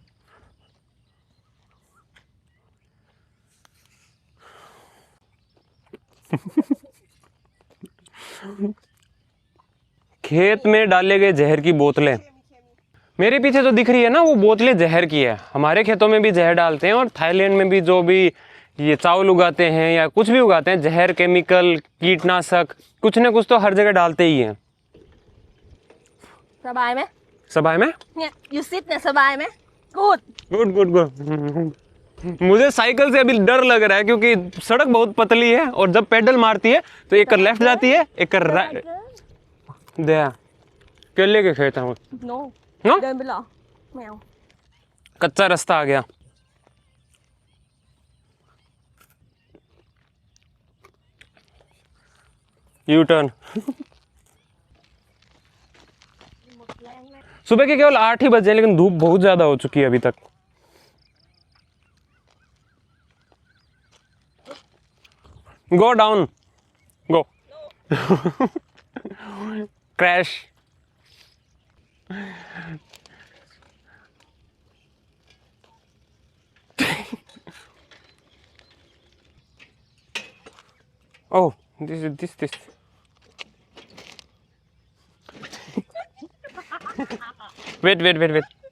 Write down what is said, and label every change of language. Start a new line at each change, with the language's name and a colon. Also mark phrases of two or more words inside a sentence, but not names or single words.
Hindi: खेत में डाले गए जहर की बोतलें मेरे पीछे जो दिख रही है ना, वो बोतलें जहर की है। हमारे खेतों में भी जहर डालते हैं, और थाईलैंड में भी जो भी ये चावल उगाते हैं या कुछ भी उगाते हैं, जहर, केमिकल, कीटनाशक कुछ ना कुछ तो हर जगह डालते ही हैं।
Thai: สบายไหม สบายไหม เนี่ย
English: you sit
Thai: เนี่ยสบายไหม good
English: good good good.
Hindi: मुझे साइकिल से अभी डर लग रहा है क्योंकि सड़क बहुत पतली है, और जब पेडल मारती है तो एक लेफ्ट जाती है, एक राइट। दया केले के खेत हैं।
English: no नो,
Thai: เดินไปเหรอไม่เอา
Hindi: कच्चा रास्ता आ गया।
English: U turn.
Hindi: सुबह के केवल 8 ही बजे हैं, लेकिन धूप बहुत ज्यादा हो चुकी है अभी तक।
English: go down, go. क्रैश। Oh, this. Wait.